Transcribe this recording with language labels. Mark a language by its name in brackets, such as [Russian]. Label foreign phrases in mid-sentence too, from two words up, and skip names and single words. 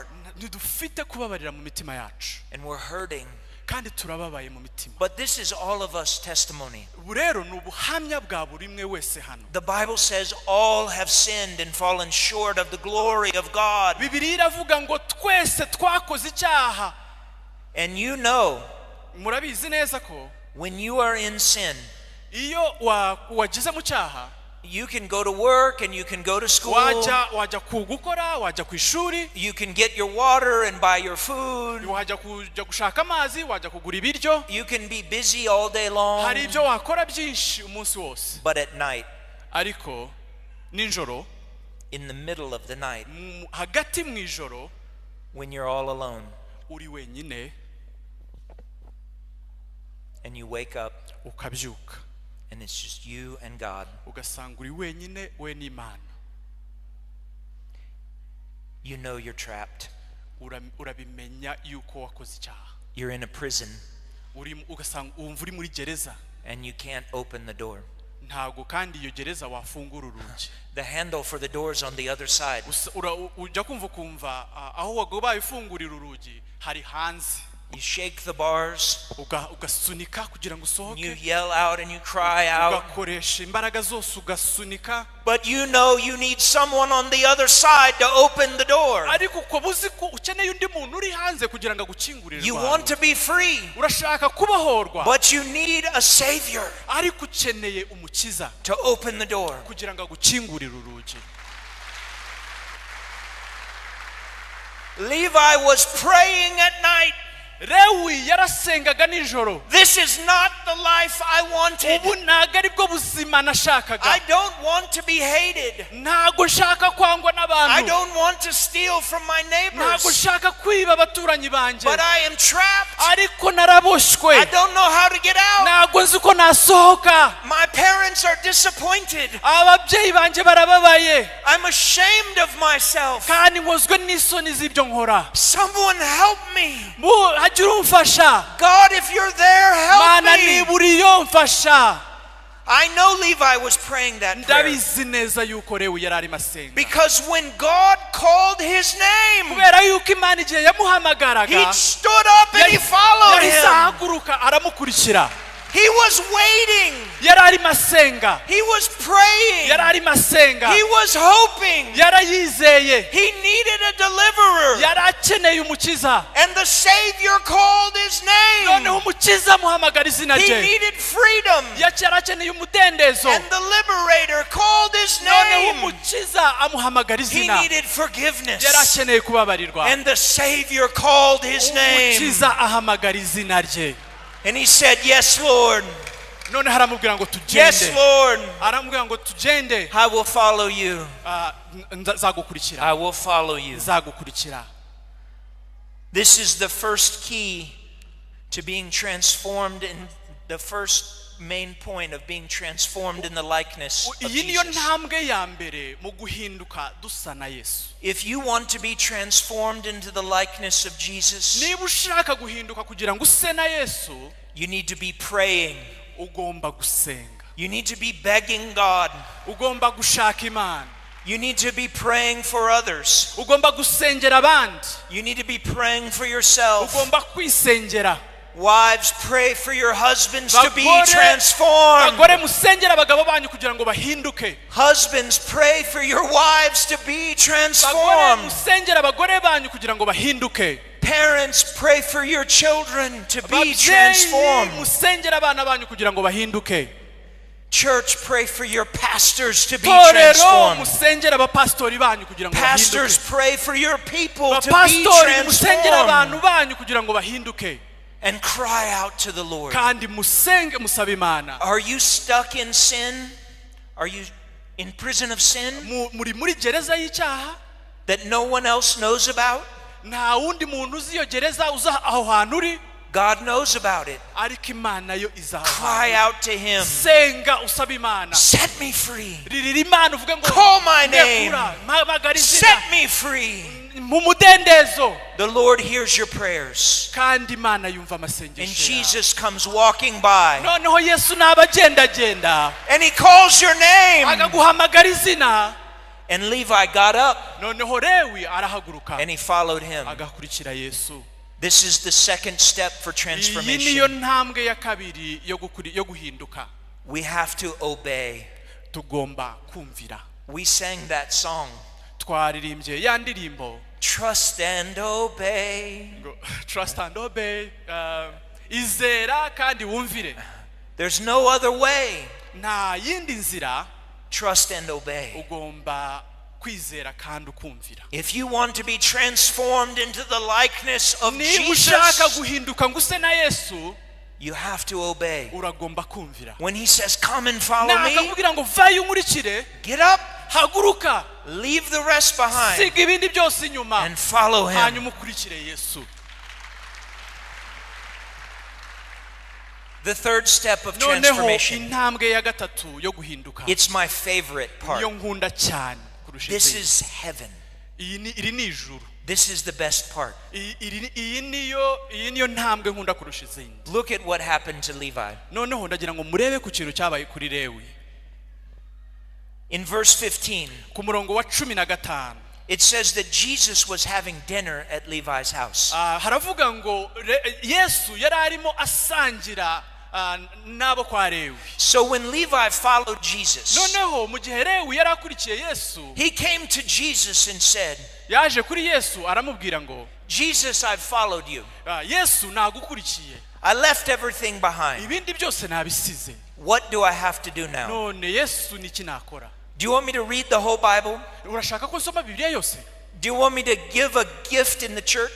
[Kinyarwanda] ntidufite kubabarira mu mitima yacu, [English] and we're hurting. [Kinyarwanda] kandi turababaye mu mitima. [English] But this is all of us testimony. [Kinyarwanda] ubu rero ni ubuhamya bwa buri umwe wese hano. [English] The Bible says all have sinned and fallen short of the glory of God. [Kinyarwanda] Bibiliya iravuga ngo twese twakoze icyaha. [English] And you know, [Kinyarwanda] murabizi neza ko [English] when you are in sin, [Kinyarwanda] iyo wagize mu cyaha, [English] You can go to work and you can go to school. [Kinyarwanda] wajya kugukora, wajya ku ishuri, [English] You can get your water and buy your food. [Kinyarwanda] wajya gushaka amazi, wajya kugura ibiryo. [English] You can be busy all day long. [Kinyarwanda] Hari ibyo wakora byinshi umunsi wose. [English] But at night, [Kinyarwanda] Ariko ninjoro, [English] in the middle of the night, [Kinyarwanda] hagati mu ijoro, [English] when you're all alone [Kinyarwanda] uri wenyine, [English] and you wake up [Kinyarwanda] ukabyuka, [English] and it's just you and God, [Kinyarwanda] ugasanga uri wenyine we n'Imana. [English] you know you're trapped. [Kinyarwanda] Urabimenya yuko wakoze icyaha. [English] You're in a prison [Kinyarwanda] Ugasanga wumva uri muri gereza, [English] and you can't open the door. [Kinyarwanda] ntago kandi iyo gereza wafungura urugi. [English] The handle for the door is on the other side. [Kinyarwanda] Ujya kumva aho wagobaye ufungurira urugi hari hanze. [English] You shake the bars, [Kinyarwanda] Ugasunika kugira ngo [English] and you [Kinyarwanda] usohoke, [English] yell out and you cry out. [Kinyarwanda] ugakoresha imbaraga zose ugasunika. [English] But you know you need someone on the other side to open the door. [Kinyarwanda] Ariko uko buzi ko ukeneye undi muntu uri hanze kugira ngo agukingurire. [English] You want to be free, [Kinyarwanda] urashaka kubohorwa, [English] but you need a savior [Kinyarwanda] ariko ukeneye umukiza [English] to open the door. [Kinyarwanda] kugira ngo agukingurire urugi. [English] Levi was praying at night. [Kinyarwanda] Lewi yarasengaga nijoro. [English] This is not the life I wanted. [Kinyarwanda] Ubu ntago aribwo buzima nashakaga. [English] I don't want to be hated. [Kinyarwanda] Ntago nshaka kwangwa [English] I [Kinyarwanda] n'abantu. [English] don't want to steal from my [Kinyarwanda] Ntago [English] neighbors. [Kinyarwanda] nshaka kwiba abaturanyi banje. [English] But I am trapped. [Kinyarwanda] Ariko naraboshwe. [English] I don't know how to get out. [Kinyarwanda] Ntago nzi ko nasohoka. [English] My parents are disappointed. [Kinyarwanda] Ababyeyi banje barababaye. [English] I'm ashamed of myself. [Kinyarwanda] Kandi nkozwe n'isoni z'ibyo nkora. [English] Someone help me. [Kinyarwanda] Hagira umfasha. [English] God, if you're there, help [Kinyarwanda] Mana [English] me. [Kinyarwanda] niba uriyo mfasha. [English] I know Levi was praying that prayer. [Kinyarwanda] Ndabizi neza yuko Lewi yari arimo asenga. [English] Because when God called his name, [Kinyarwanda] Kubera yuko Imana igihe yamuhamagaraga, [English] he stood up and he followed [Kinyarwanda] yahise [English] him. [Kinyarwanda] ahaguruka aramukurikira. [English] He was waiting. [Kinyarwanda] Yari arimo asenga. [English] He was praying. [Kinyarwanda] Yari arimo asenga. [English] He was hoping. [Kinyarwanda] Yarayizeye. [English] He needed a deliverer. [Kinyarwanda] Yari akeneye umukiza. [English] And the Savior called his name. [Kinyarwanda] Noneho umukiza amuhamagara izina [English] He [Kinyarwanda] rye. [English] needed freedom. [Kinyarwanda] Yari akeneye umudendezo. [English] And the liberator called his [Kinyarwanda] Noneho [English] name. [Kinyarwanda] umukiza amuhamagara [English] He [Kinyarwanda] izina. [English] needed forgiveness. [Kinyarwanda] Yari akeneye kubabarirwa. [English] And the Savior called his name. [Kinyarwanda] Umukiza ahamagara izina rye. [English] And he said, yes, Lord. [Kinyarwanda] None haramubwira ngo tugende. [English] Yes, Lord. [Kinyarwanda] Aramubwira ngo tugende. [English] I will follow you. [Kinyarwanda] Nzagukurikira. [English] I will follow you. [Kinyarwanda] Nzagukurikira. [English] This is the first key to being transformed, in the first main point of being transformed in the likeness of [Kinyarwanda] Iyi niyo [English] Jesus. [Kinyarwanda] ntambwe ya mbere mu guhinduka dusa na Yesu. [English] If you want to be transformed into the likeness of Jesus, [Kinyarwanda] Niba ushaka guhinduka kugira ngo use na Yesu, [English] you need to be praying. [Kinyarwanda] ugomba gusenga. [English] You need to be begging God. [Kinyarwanda] Ugomba gushaka Imana. [English] You need to be praying for others. [Kinyarwanda] Ugomba gusengera abandi. [English] You need to be praying for yourself. [Kinyarwanda] Ugomba kwisengera. [English] Wives, pray for your husbands to be [Kinyarwanda] Bagore [English] transformed. [Kinyarwanda] musengera abagabo banyu kugira ngo bahinduke. [English] Husbands, pray for your wives to be [Kinyarwanda] Bagore [English] transformed. [Kinyarwanda] musengera abagore banyu kugira ngo bahinduke. [English] Parents, pray for your children to be [Kinyarwanda] Ababyeyi [English] transformed. [Kinyarwanda] musengera abana banyu kugira ngo bahinduke. [English] Church, pray for your pastors to be [Kinyarwanda] Torero [English] transformed. [Kinyarwanda] musengera abapastori banyu kugira ngo [English] Pastors, [Kinyarwanda] bahinduke. [English] pray for your people to be [Kinyarwanda] Abapastori musengera abantu [English] transformed. [Kinyarwanda] banyu kugira ngo bahinduke. [English] And cry out to the Lord. [Kinyarwanda] Kandi musenge musaba Imana. [English] Are you stuck in sin? Are you in prison of sin [Kinyarwanda] Muri gereza y'icyaha, [English] that no one else knows about? [Kinyarwanda] nta wundi muntu uzi iyo gereza uza aho hantu uri, [English] God knows about it. [Kinyarwanda] ariko Imana yo iza aho [English] Cry [Kinyarwanda] hantu. [English] out to him. [Kinyarwanda] Senga usaba Imana. [English] Set me free. [Kinyarwanda] Ririra Imana uvuge ngo [English] Call my name. [Kinyarwanda] ndekura, mpamagara izina. [English] Set me free. [Kinyarwanda] Mu mudendezo. [English] The Lord hears your prayers. [Kinyarwanda] Kandi Imana yumva [English] And [Kinyarwanda] amasengesho yawe. [English] Jesus comes walking by. [Kinyarwanda] Noneho Yesu naba agendagenda [English] And he calls your name. [Kinyarwanda] agaguhamagara izina. [English] And Levi got up [Kinyarwanda] Noneho Lewi arahaguruka [English] and he followed him. [Kinyarwanda] agakurikira Yesu. [English] This is the second step for [Kinyarwanda] Iyi niyo [English] transformation. [Kinyarwanda] ntambwe ya kabiri yo guhinduka. [English] We have to obey. [Kinyarwanda] Tugomba kumvira. [English] We sang that song. [Kinyarwanda] Twaririmbye ya ndirimbo. [English] Trust and obey. Trust and obey. [Kinyarwanda] Izera kandi wumvire. [English] There's no other way. [Kinyarwanda] Nta yindi nzira [English] trust and obey. [Kinyarwanda] ugomba kwizera kandi ukumvira. [English] If you want to be transformed into the likeness of [Kinyarwanda] Niba ushaka [English] Jesus, [Kinyarwanda] guhinduka ngo use na Yesu, [English] you have to obey. [Kinyarwanda] uragomba kumvira. [English] When he says, come and follow me, [Kinyarwanda] nakakubwira ngo vayo unkurikire, [English] get up, [Kinyarwanda] haguruka, [English] leave the rest behind, [Kinyarwanda] siga ibindi byose inyuma, [English] and follow him. [Kinyarwanda] hanyuma ukurikire Yesu. [English] The third step of [Kinyarwanda] noneho [English] transformation. [Kinyarwanda] intambwe ya gatatu yo guhinduka, [English] It's my favorite part. [Kinyarwanda] niyo nkunda cyane kurusha [English] This [Kinyarwanda] izindi. [English] is heaven. [Kinyarwanda] iri ni ijuru. [English] This is the best part. [Kinyarwanda] iyi niyo ntambwe nkunda kurusha izindi. [English] Look at what happened to Levi. [Kinyarwanda] noneho ndagira ngo murebe ku kintu cyabaye kuri Lewi. [English] In verse 15, [Kinyarwanda] ku murongo wa 15, [English] it says that Jesus was having dinner at Levi's house. [Kinyarwanda] haravuga ngo Yesu yari arimo asangira nabo kwa Lewi. [English] So when Levi followed Jesus, [Kinyarwanda] noneho mu gihe Lewi yari akurikiye Yesu, [English] he came to Jesus and said, [Kinyarwanda] yaje kuri Yesu aramubwira ngo, [English] Jesus, I've followed you. [Kinyarwanda] Yesu nagukurikiye, [English] I left everything behind. [Kinyarwanda] ibindi byose nabisize. [English] What do I have to do now? [Kinyarwanda] none Yesu niki nakora? [English] Do you want me to read the whole Bible? [Kinyarwanda] urashaka ko nsoma Bibiliya yose? [English] Do you want me to give a gift in the church?